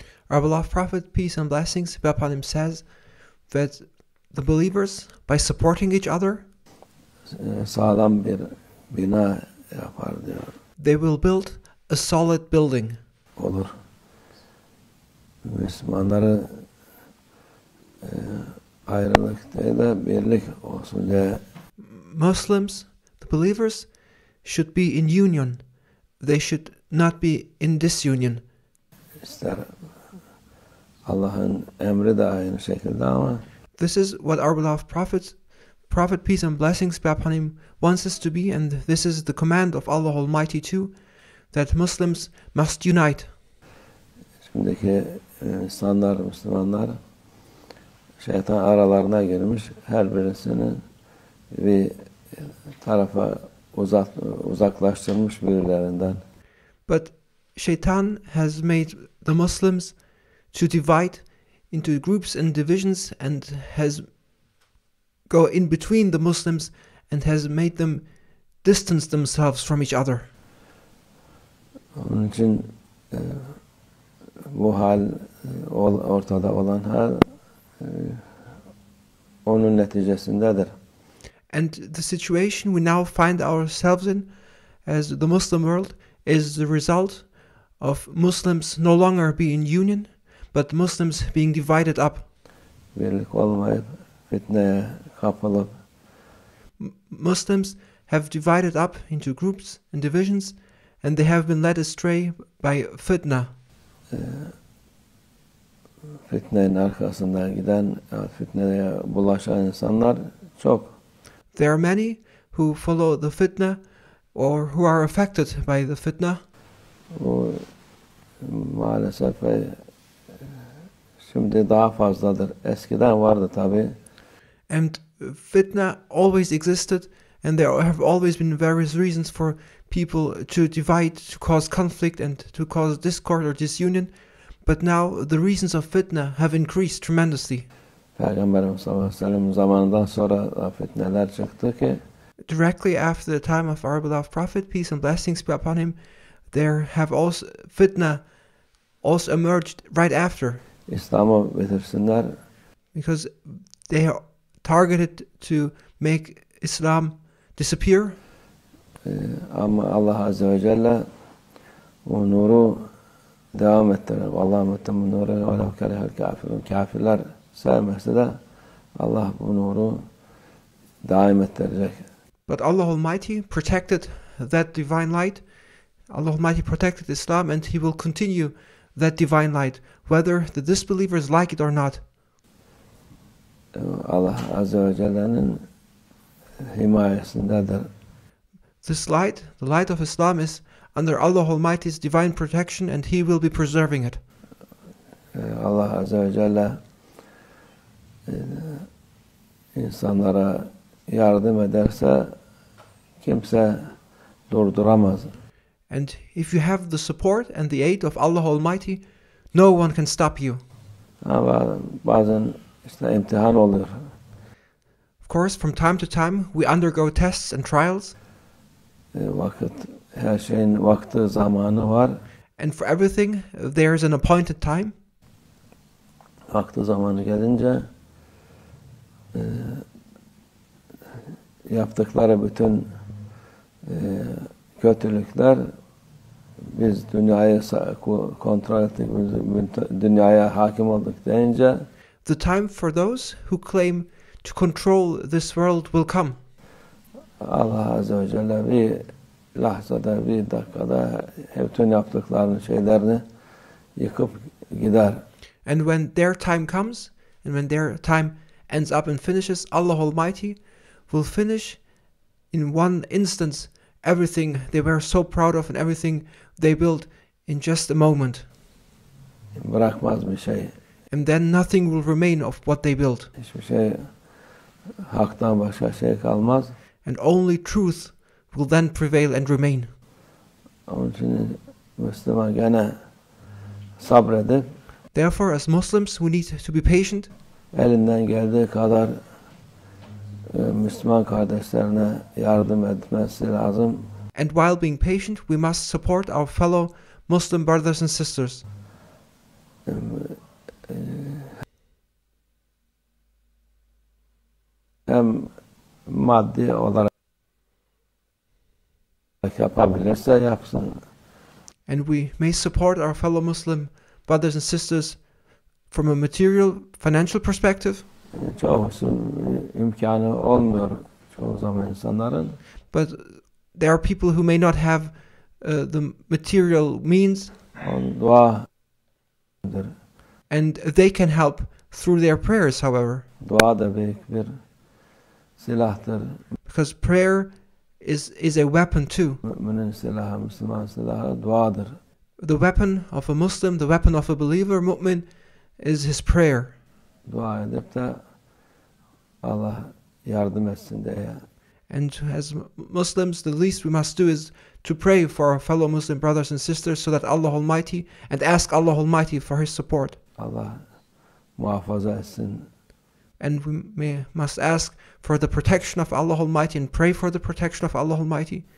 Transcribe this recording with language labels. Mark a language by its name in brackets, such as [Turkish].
[English] Our beloved Prophet, peace and blessings be upon him, says that the believers, by supporting each other, [Turkish] sağlam bir bina yapar diyor. [English] They will build a solid building. [Turkish] Olur. Müslümanları ayrılık değil de birlik olsun diye. [English] Muslims, the believers, should be in union. They should not be in disunion. [Turkish] İster Allah'ın emri de aynı şekilde ama [English] this is what our beloved Prophet peace and blessings be upon him wants us to be, and this is the command of Allah Almighty too, that Muslims must unite. [Turkish] Şimdiki insanlar, Müslümanlar şeytan aralarına girmiş, her birisini bir tarafa uzaklaştırmış birbirlerinden. [English] But Shaitan has made the Muslims to divide into groups and divisions, and has go in between the Muslims and has made them distance themselves from each other. [Turkish] Onun için bu hal ortada olan hal onun neticesindedir. [English] And the situation we now find ourselves in as the Muslim world is the result of Muslims no longer being in union, but Muslims being divided up. [Turkish] Birlik olmayıp fitneye kapılıp [English] Muslims have divided up into groups and divisions, and they have been led astray by fitna. [Turkish] Fitnenin arkasından giden, fitneye bulaşan insanlar çok. [English] There are many who follow the fitna or who are affected by the fitna. [Turkish] Bu maalesef şimdi daha fazladır. Eskiden vardı tabii. [English] And fitna always existed, and there have always been various reasons for people to divide, to cause conflict and to cause discord or disunion. But now the reasons of fitna have increased tremendously. [Turkish] Peygamberimiz sallallahu aleyhi ve sellem zamanından sonra fitneler çıktı ki [English] directly after the time of our beloved Prophet, peace and blessings be upon him, there have also fitna also emerged right after. [Turkish] İslam'ı bitirsinler. [English] Because they are targeted to make Islam disappear. [Turkish] Ama Allah Azze ve Celle o nuru devam ettirir. Allah'ım ettim nuru [Arabic] ve lev kerehel kafirun. [Turkish] Kafirler sevmezse de Allah bu nuru daim ettirecek. [English] But Allah Almighty protected that divine light. Allah Almighty protected Islam, and He will continue that divine light, whether the disbelievers like it or not. [Turkish] Allah Azze ve Celle'nin himayesindedir. [English] This light, the light of Islam, is under Allah Almighty's divine protection, and He will be preserving it. [Turkish] Allah Azze ve Celle insanlara yardım ederse kimse durduramaz. [English] And if you have the support and the aid of Allah Almighty, no one can stop you. [Turkish] Ama bazen işte imtihan oluyor. [English] Of course, from time to time, we undergo tests and trials. [Turkish] Vakit, her şeyin vakti, zamanı var. [English] And for everything, there is an appointed time. [Turkish] Vakti zamanı gelince yaptıkları bütün kötülükler, biz dünyayı kontrol ettik, dünyaya hakim olduk deyince [English] the time for those who claim to control this world will come. [Turkish] Allah Azze ve Celle bir lahzada, bir dakikada bütün yaptıklarını, şeylerini yıkıp gider. [English] And when their time comes, and when their time ends up and finishes, Allah Almighty will finish in one instance everything they were so proud of and everything they built in just a moment. [Turkish] Bırakmaz bir şey. [English] And then nothing will remain of what they built. [Turkish] Hiçbir şey haktan başka şey kalmaz. [English] And only truth will then prevail and remain. [Turkish] Onun için Müslüman gene sabredip [English] Therefore, as Muslims, we need to be patient. [Turkish] Elinden geldiği kadar Müslüman kardeşlerine yardım etmesi lazım. [English] And while being patient, we must support our fellow Muslim brothers and sisters. [Turkish] Hem maddi olarak yapabilirse yapsın. [English] And we may support our fellow Muslim brothers and sisters from a material, financial perspective. [Turkish] Çoğusunun imkanı olmuyor çoğu zaman insanların. [English] But there are people who may not have the material means. [Turkish] Duadır. [English] And they can help through their prayers, however. [Turkish] Dua da büyük bir silahtır. [English] Because prayer is a weapon too. [Turkish] Müminin silahı, Müslüman silahı duadır. [English] The weapon of a Muslim, the weapon of a believer, mu'min, is his prayer. [Turkish] Dua edip de Allah yardım etsin diye. [English] And as Muslims, the least we must do is to pray for our fellow Muslim brothers and sisters so that Allah Almighty, and ask Allah Almighty for His support. [Turkish] Allah muhafaza etsin. [English] And we must ask for the protection of Allah Almighty and pray for the protection of Allah Almighty.